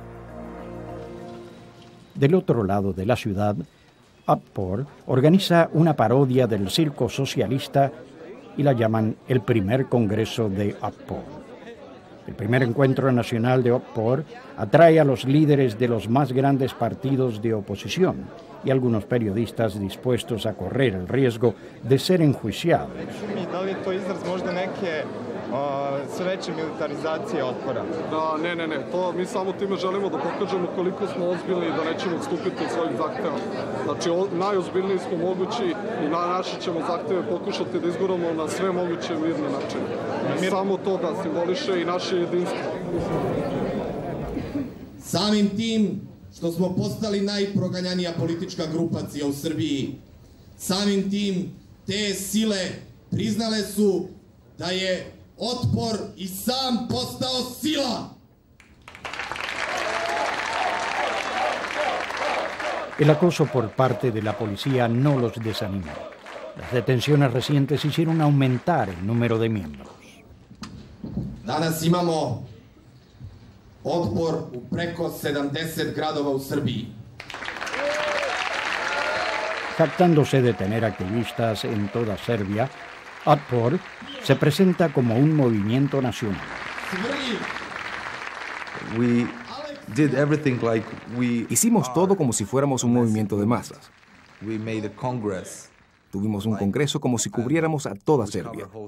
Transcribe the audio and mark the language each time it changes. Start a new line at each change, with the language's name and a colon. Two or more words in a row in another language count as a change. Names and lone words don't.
Spanish: Del otro lado de la ciudad, Otpor organiza una parodia del circo socialista y la llaman el primer congreso de Otpor. El primer encuentro nacional de Otpor atrae a los líderes de los más grandes partidos de oposición y algunos periodistas dispuestos a correr el riesgo de ser enjuiciados.
Serbian: sve veće militarizacije Otpora. Ne. To mi samo time želimo da pokažemo koliko smo ozbiljni i da nećemo odstupiti od svojih zahteva. Znači, najozbiljniji smo mogući i naše ćemo zahteve pokušati da izguramo na sve moguće mirne načine. Samo to da simboliše i naše jedinstvo. Samim tim što smo postali najproganjanija politička grupacija u Srbiji, samim tim te sile priznale su da je Otpor i sam postao sila.
Spanish: El acoso por parte de la policía no los desanimó. Las detenciones recientes hicieron aumentar el número de miembros.
Serbian: Danas imamo Otpor u preko 70 gradova u Srbiji.
Spanish: Jactándose de tener activistas en toda Serbia, Otpor se presenta como un movimiento nacional. Hicimos todo como si fuéramos un movimiento de masas. Tuvimos un congreso como si cubriéramos a toda Serbia.